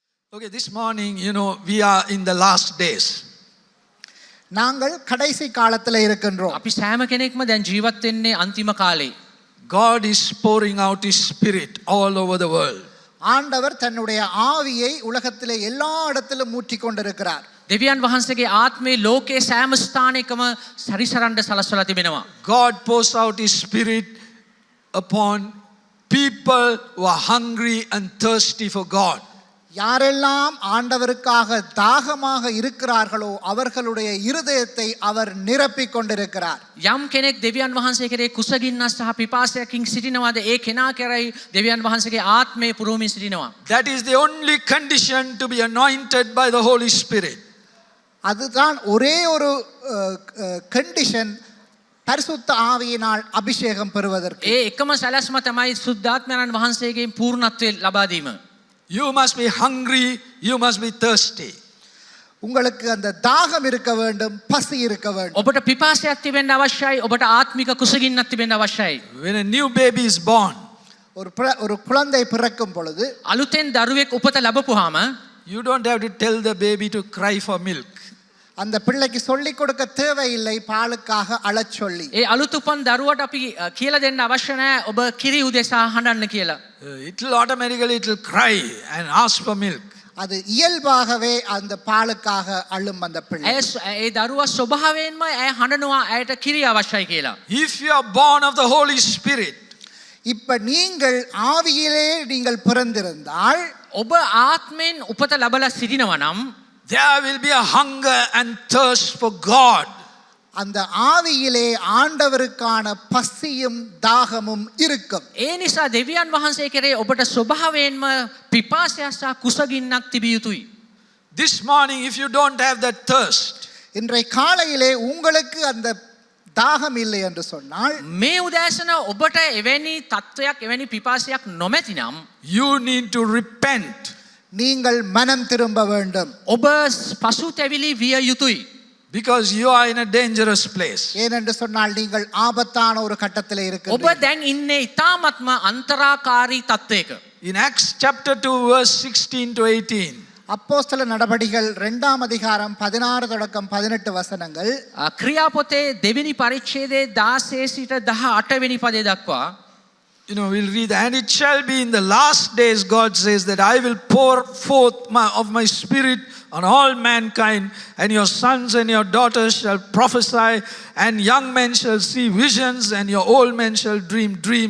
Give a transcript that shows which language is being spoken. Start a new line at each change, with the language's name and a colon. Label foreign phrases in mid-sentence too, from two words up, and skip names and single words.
English: Okay, this morning, we are in the last days.
Tamil: நாங்கள் கடைசி காலத்தில் இருக்கின்றோம்.
Sinhala: අපි සෑම කෙනෙක්ම දැන් ජීවත් වෙන්නේ අන්තිම කාලේ.
English: God is pouring out His Spirit all over the world.
Tamil: ஆண்டவர் தன்னுடைய ஆவியை உலகத்திலே எல்லா இடத்திலும் ஊற்றிக் கொண்டிருக்கிறார்.
Sinhala: දෙවියන් වහන්සේගේ ආත්මේ ලෝකේ සෑම ස්ථානයකම සරිසරන්න සලස්වලා තිබෙනවා.
English: God pours out His Spirit upon people who are hungry and thirsty for God.
Tamil: யாரெல்லாம் ஆண்டவருக்காக தாகமாக இருக்கிறார்களோ அவர்களுடைய இருதயத்தை அவர் நிரப்பிக் கொண்டிருக்கிறார்.
Sinhala: යම් කෙනෙක් දෙවියන් වහන්සේ කෙරේ කුසගින්නක් සහ පිපාසයකින් සිටිනවාද ඒ කෙනා කෙරෙහි දෙවියන් වහන්සේගේ ආත්මය පුරවමින් සිටිනවා.
English: That is the only condition to be anointed by the Holy Spirit.
Tamil: அதுதான் ஒரே ஒரு கண்டிஷன் பரிசுத்த ஆவியினால் அபிஷேகம் பெறுவதற்கு.
Sinhala: ඒ එකම සැලැස්ම තමයි සුද්ධාත්මයන් වහන්සේගෙන් පූර්ණත්වය ලබා දීම.
English: You must be hungry, you must be thirsty.
Tamil: உங்களுக்கு அந்த தாகம் இருக்க வேண்டும், பசி இருக்க வேண்டும்.
Sinhala: ඔබට පිපාසයක් තිබෙන්න අවශ්‍යයි. ඔබට ආත්මික කුසගින්නක් තිබෙන්න අවශ්‍යයි.
English: When a new baby is born,
Tamil: ஒரு குழந்தை பிறக்கும் பொழுது
Sinhala: අලුතෙන් දරුවෙක් උපත ලැබපුවාම
English: you don't have to tell the baby to cry for milk.
Tamil: அந்த பிள்ளைக்கு சொல்லிக் கொடுக்க தேவையில்லை பாலுக்காக அழச் சொல்லி.
Sinhala: ඒ අලුත් උපන් දරුවට අපි කියලා දෙන්න අවශ්‍ය නැහැ ඔබ කිරි උදෙසා හඬන්න කියලා.
English: It will automatically cry and ask for milk.
Tamil: அது இயல்பாகவே அந்த பாலுக்காக அழும் அந்த பிள்ளை.
Sinhala: ඒ දරුවා ස්වභාවයෙන්ම ඇය හඬනවා ඇයට කිරි අවශ්‍යයි කියලා.
English: If you are born of the Holy Spirit,
Tamil: இப்ப நீங்கள் ஆவியிலே நீங்கள் பிறந்திருந்தால்
Sinhala: ඔබ ආත්මෙන් උපත ලැබලා සිටිනවා නම්
English: there will be a hunger and thirst for God.
Tamil: அந்த ஆவியிலே ஆண்டவருக்கான பசியும் தாகமும் இருக்கும்.
Sinhala: ඒ නිසා දෙවියන් වහන්සේ කෙරේ ඔබට ස්වභාවයෙන්ම පිපාසයක් සහ කුසගින්නක් තිබිය යුතුයි.
English: This morning, if you don't have that thirst,
Tamil: இன்றைய காலையிலே உங்களுக்கு அந்த தாகம் இல்லை என்று சொன்னால்
Sinhala: මේ උදෑසන ඔබට එවැනි තත්වයක් එවැනි පිපාසයක් නොමැතිනම්
English: you need to repent.
Tamil: நீங்கள் மனம் திரும்ப வேண்டும்.
Sinhala: ඔබ පසුතැවිලි විය යුතුයි.
English: Because you are in a dangerous place.
Tamil: ஏனென்று சொன்னால் நீங்கள் ஆபத்தான ஒரு கட்டத்திலே
Sinhala: ඔබ
Tamil: இருக்கிறீர்கள்.
Sinhala: දැන් ඉන්නේ ඊ타ත්ම අන්තරාකාරී තත්වයක.
English: In Acts chapter 2 verse 16 to 18,
Tamil: அப்போஸ்தல நடபடிகள் 2ஆம் அதிகாரம் 16 தொடக்கம் 18 வசனங்கள்.
Sinhala: ක්‍රියාපොතේ දෙවෙනි පරිච්ඡේදයේ 16 සිට 18 වෙනි පදේ දක්වා
English: we'll read, and it shall be in the last days, God says, that I will pour forth of my spirit on all mankind, and your sons and your daughters shall prophesy, and young men shall see visions, and your old men shall dream dreams.